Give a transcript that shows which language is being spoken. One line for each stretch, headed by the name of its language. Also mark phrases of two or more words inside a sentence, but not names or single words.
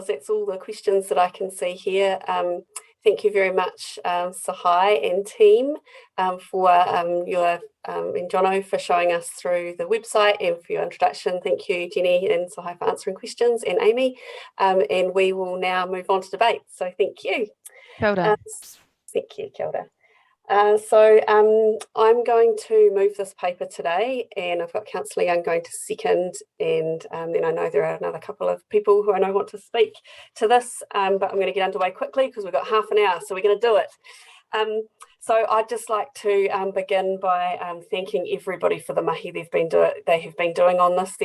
English: That's all the questions that I can see here. Thank you very much, Sahai and team, for your and Jono for showing us through the website and for your introduction. Thank you, Jenny and Sahai, for answering questions, and Amy. And we will now move on to debate. So thank you.
Māori: Kia ora.
English: Thank you,
Māori: kia ora.
English: So I'm going to move this paper today, and I've got Councillor Young going to second, and then I know there are another couple of people who I know want to speak to this, but I'm going to get underway quickly because we've got half an hour, so we're going to do it. So I'd just like to begin by thanking everybody for the mahi they have been doing on this.